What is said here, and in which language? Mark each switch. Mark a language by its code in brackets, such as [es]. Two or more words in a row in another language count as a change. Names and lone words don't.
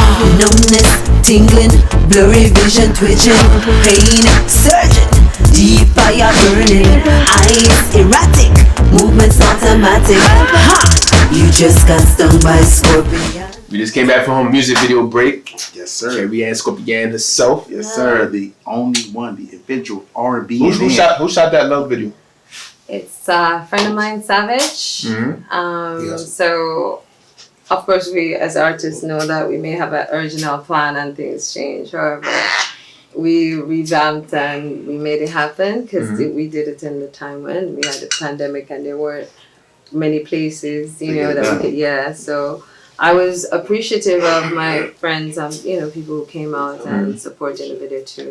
[en] Numbness, tingling, blurry vision twitching. Pain surging, deep fire burning. Eyes erratic, movements automatic. Ha! You just got stung by a scorpion. We just came back from a music video break. Yes, sir. Karry-Ann Scorpian herself. Yes, sir. The only one, the eventual R&B. Who shot that love video? It's a friend of mine, Savage. So, of course, we as artists know that we may have an original plan and things change. However, we revamped and we made it happen because we did it in the time when we had the pandemic and there weren't many places, you know, that we could, so I was appreciative of my friends and, you know, people who came out and supported the video too.